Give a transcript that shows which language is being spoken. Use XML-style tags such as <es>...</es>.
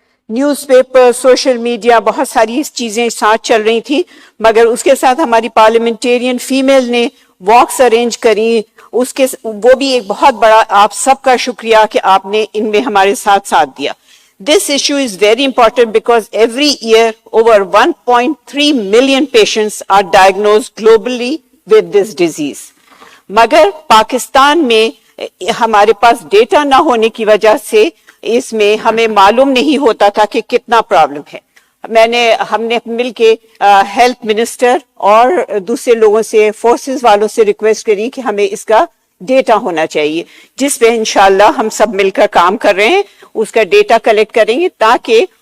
<ur>News paper, social media, بہت ساری چیزیں ساتھ چل رہی تھیں، مگر اس کے ساتھ ہماری پارلیمنٹیرین فیمیل نے واکس ارینج کری، وہ بھی ایک بہت بڑا آپ سب کا شکریہ کہ آپ نے ان میں ہمارے ساتھ دیا.</ur> <en>This issue is very important because every year over 1.3 million patients are diagnosed globally with this disease.</en> <ur>مگر پاکستان میں ہمارے پاس ڈیٹا نہ ہونے کی وجہ سے اس میں ہمیں معلوم نہیں ہوتا تھا کہ کتنا پرابلم ہے. ہم نے مل کے ہیلتھ منسٹر اور دوسرے لوگوں سے، فورسز والوں سے ریکویسٹ کری کہ ہمیں اس کا ڈیٹا ہونا چاہیے، جس پہ انشاءاللہ ہم سب مل کر کام کر رہے ہیں. اس کا ڈیٹا کلیکٹ کریں گے تاکہ</ur>